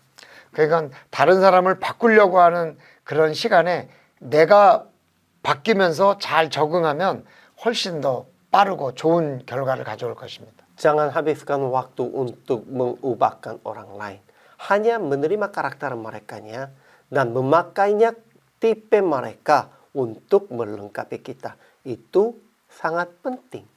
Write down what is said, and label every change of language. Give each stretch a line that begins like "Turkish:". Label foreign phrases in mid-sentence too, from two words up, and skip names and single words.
Korean: 그러니까 다른 사람을 바꾸려고 하는 그런 시간에 내가 바뀌면서 잘 적응하면 훨씬 더 빠르고 좋은 결과를 가져올 것입니다.
Indonesian: Jangan habiskan waktu untuk mengubahkan orang lain. Hanya menerima karakter merekanya dan memakainya tipe mereka untuk melengkapi kita. Itu sangat penting.